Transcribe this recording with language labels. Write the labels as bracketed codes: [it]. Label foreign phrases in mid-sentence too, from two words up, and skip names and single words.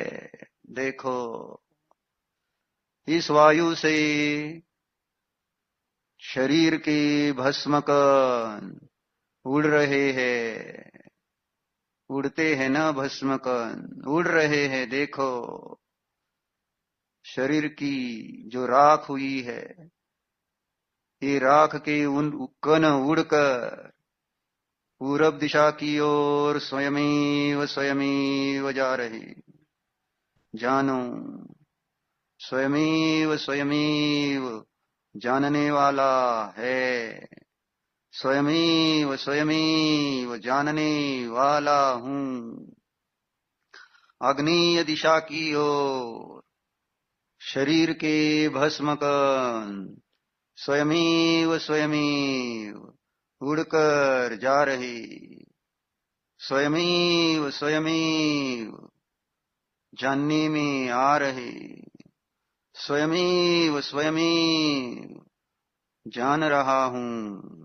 [hi] देखो इस वायु से शरीर के भस्मकण उड़ रहे हैं, उड़ते हैं ना भस्मकण, उड़ रहे हैं। देखो शरीर की जो राख हुई है, ये राख के उन कण उड़कर पूरब दिशा की ओर स्वयमेव स्वयमेव जा रहे। जानो, स्वयमेव स्वयमेव जानने वाला है, स्वयमेव स्वयमेव जानने वाला हूं। आग्नेय दिशा की ओर शरीर के भस्म कण स्वयमेव स्वयमेव उड़कर जा रहे, स्वयमेव स्वयमेव जानने में आ रहे, स्वयमेव स्वयमेव जान रहा हूं।